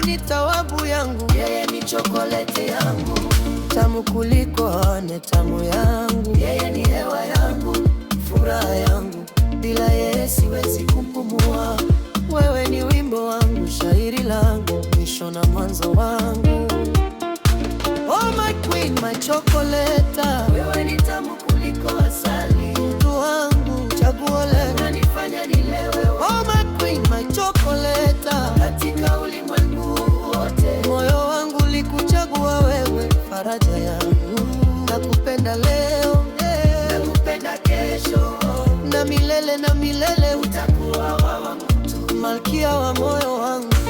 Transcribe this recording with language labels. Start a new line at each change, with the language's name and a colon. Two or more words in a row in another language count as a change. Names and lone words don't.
Swahili: Ni tawabu yangu, yeye ni chokoleti yangu, tamu kuliko ane, tamu yangu. Yeye ni hewa yangu, furaha yangu, bila yeye siwezi kupumua. Wewe ni wimbo wangu, shairi langu, mwisho na mwanzo wangu.
English: Oh, my queen, my chocolate,
Swahili: wewe ni tamu kuliko asali. Mtu wangu, chaguo langu, unanifanya nilewe.
English: Oh, my queen, my chocolate,
Swahili: katika ulimwengu wote. Moyo wangu likuchagua wewe, faraja yangu. Nakupenda leo, eh, nakupenda kesho, na milele na milele utakuwa wa wangu tu. Malkia wa moyo wangu.